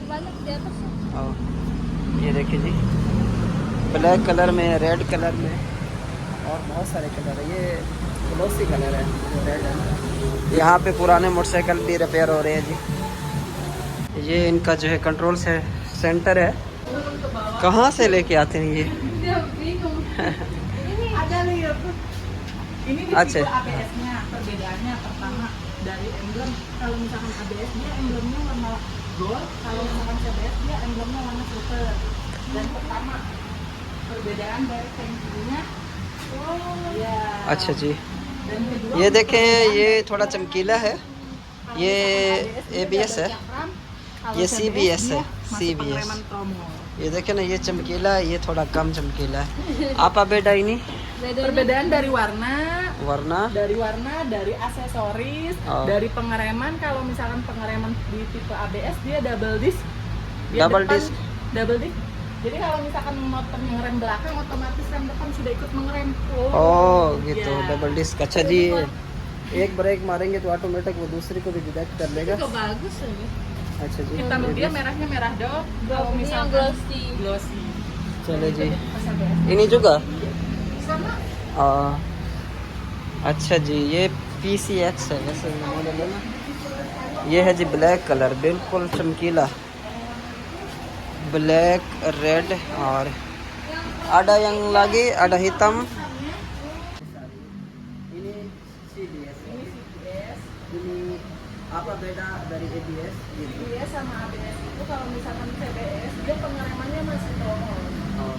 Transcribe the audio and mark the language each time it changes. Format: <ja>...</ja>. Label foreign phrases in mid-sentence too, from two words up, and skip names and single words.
<hi>ये देखिए जी,</hi> <en>black color</en> <hi>में,</hi> <en>red color</en> <hi>में, और बहुत सारे कलर है। ये</hi> <en>glossy color</en> <hi>है, रेड है। यहाँ पे पुराने मोटरसाइकिल भी रिपेयर हो रहे हैं जी। ये इनका जो है</hi> <en>control center</en> <hi>है। कहाँ से लेके आते हैं ये?</hi> <id>Ini di Aceh. tipe ABS-nya. Perbedaannya pertama dari emblem. Kalau misalkan ABS dia emblemnya warna gold, kalau misalkan CBS dia emblemnya warna silver. Dan pertama perbedaan dari tankinya. Ya.</id> <hi>अच्छा जी,</hi> <id>Dan kedua</id> <hi>ये देखें, ये थोड़ा चमकीला है। ये ABS है, ये CBS है, CBS। ये देखें ना, ये चमकीला है, ये थोड़ा कम चमकीला है।</hi> <id>apa beda ini? Perbedaan dari warna, warna, dari aksesoris, dari pengereman. Kalau misalkan pengereman di tipe ABS dia</id> <en>double disc.</en> <id>Dia Double depan, disc.</id> <en>Double disc.</en> <id>Jadi kalau misalkan motor ngerem belakang, otomatis rem depan sudah ikut mengerem. oh gitu, Ya.</id> <en>double disc।</en> <hi>अच्छा जी, एक ब्रेक मारेंगे तो ऑटोमेटिक वो दूसरे को भी डिटेक्ट कर लेगा।</hi> <id>Itu bagus ini.</id> <hi>अच्छा जी,</hi> <id>Hitam</id> <hi>ये</hi> <id>dia</id> <hi>भी-</hi> <id>merahnya merah dok. Kalau Ini yang misalkan glossy. glossy.</id> <hi>चले जी,</hi> <id>Pas ABS. ini juga Sama.</id> <hi>अच्छा जी, ये PCX है वैसे मॉडल है ना। ये है जी</hi> <en>black color,</en> <hi>बिल्कुल चमकीला</hi> <en>black red,</en> <hi>और</hi> <id>ada yang lagi ada hitam. Ini CBS. Ini CBS. Ini apa beda dari ABS? CBS sama ABS itu kalau misalkan CBS dia pengeremannya masih throttle. Oh,</id>